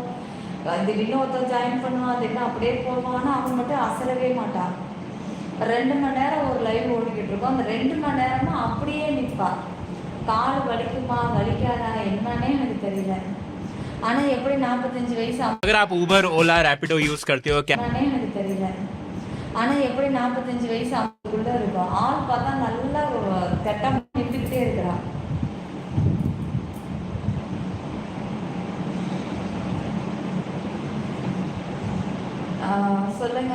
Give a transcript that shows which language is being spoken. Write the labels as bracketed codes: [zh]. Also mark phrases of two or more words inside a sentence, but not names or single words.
[ta] திடீர்னு ஒருத்தர் ஜாயின் பண்ணுவான், திடீர்னு அப்படியே போவான். ஆனால் அவன் மட்டும் அசரவே மாட்டான். 2 மணி நேரம் ஒரு லைவ் ஓடிக்கிட்டு இருக்கோம். அந்த 2 மணி நேரமும் அப்படியே நிற்பா. கால் வலிக்குமா வலிக்காதா என்னன்னே எனக்கு தெரியல. ஆனா எப்படி 45 வயசு [hi] अगर आप उबर ओला रैपिडो यूज करते हो क्या? [ta] எனக்கு தெரியல. ஆனா எப்படி 45 வயசு அவங்களுக்குள்ள இருக்கும். ஆள் பார்த்தா நல்லா கெட்ட நின்றுக்கிட்டே இருக்கிறா. சொல்லுங்க.